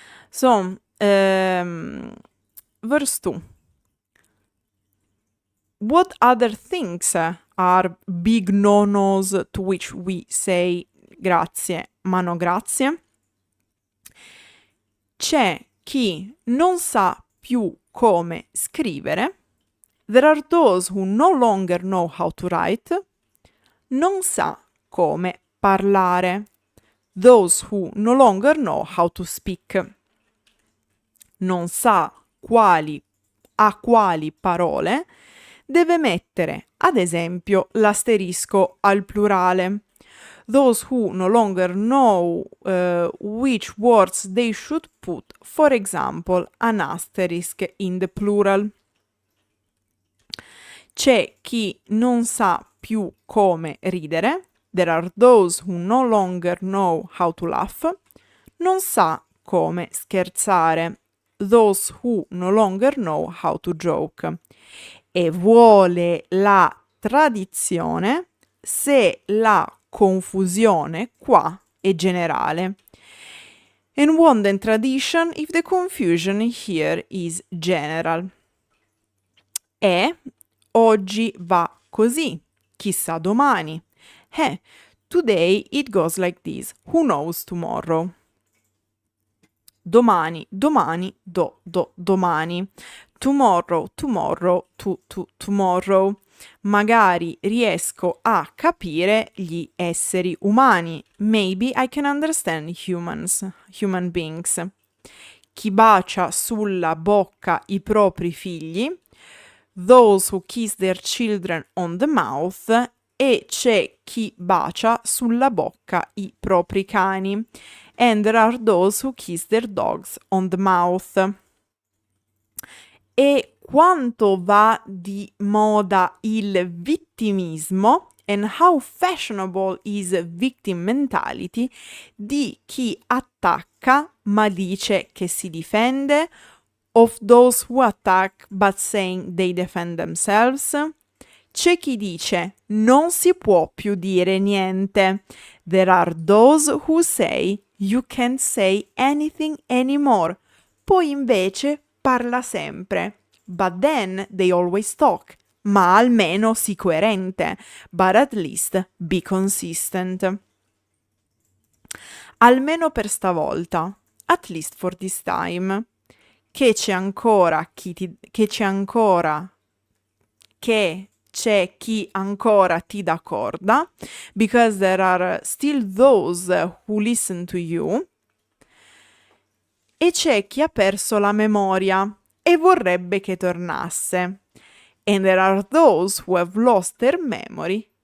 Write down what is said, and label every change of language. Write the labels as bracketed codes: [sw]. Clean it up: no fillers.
[en] So, verse 2. What other things are big no-nos to which we say [it] grazie, ma no grazie? C'è chi non sa più come scrivere. [en] There are those who no longer know how to write. [it] Non sa come parlare. [en] Those who no longer know how to speak. [it] Non sa a quali parole deve mettere, ad esempio, l'asterisco al plurale. [en] Those who no longer know which words they should put, for example, an asterisk in the plural. [it] C'è chi non sa più come ridere. [en] There are those who no longer know how to laugh. [it] Non sa come scherzare. [en] Those who no longer know how to joke. [it] E vuole la tradizione se la confusione qua è generale. [en] And want the tradition if the confusion here is general. [it] E oggi va così, chissà domani. [en] Today it goes like this, who knows tomorrow. [it] Domani, domani, domani. [en] Tomorrow, tomorrow, tomorrow. [it] Magari riesco a capire gli esseri umani. [en] Maybe I can understand human beings. [it] Chi bacia sulla bocca i propri figli. [en] Those who kiss their children on the mouth. [it] E c'è chi bacia sulla bocca i propri cani. [en] And there are those who kiss their dogs on the mouth. [it] E quanto va di moda il vittimismo, [en] and how fashionable is victim mentality, [it] di chi attacca ma dice che si difende, [en] of those who attack but saying they defend themselves. [it] C'è chi dice non si può più dire niente. [en] There are those who say you can't say anything anymore. [it] Poi invece parla sempre. [en] But then they always talk. [it] Ma almeno sii coerente. [en] But at least be consistent. [it] Almeno per stavolta. [en] At least for this time. [it] Che c'è ancora chi ti dà corda, [en] because there are still those who listen to you, [it] e c'è chi ha perso la memoria e vorrebbe che tornasse, [en] and there are those who have lost their memory